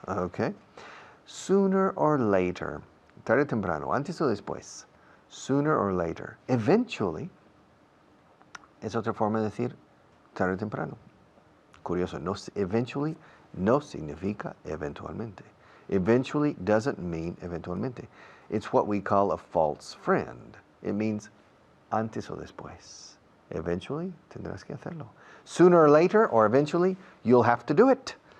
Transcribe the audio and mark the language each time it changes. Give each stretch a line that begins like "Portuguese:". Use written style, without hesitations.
English: Okay? Sooner or later,
Spanish: tarde o temprano, antes o después,
English: sooner or later, eventually, es otra forma de decir tarde o temprano.
Spanish: Curioso, no, eventually no significa eventualmente.
English: Eventually doesn't mean eventualmente. It's what we call a false friend. It means
Spanish: antes o después. Eventually tendrás que hacerlo.
English: Sooner or later, or eventually, you'll have to do it.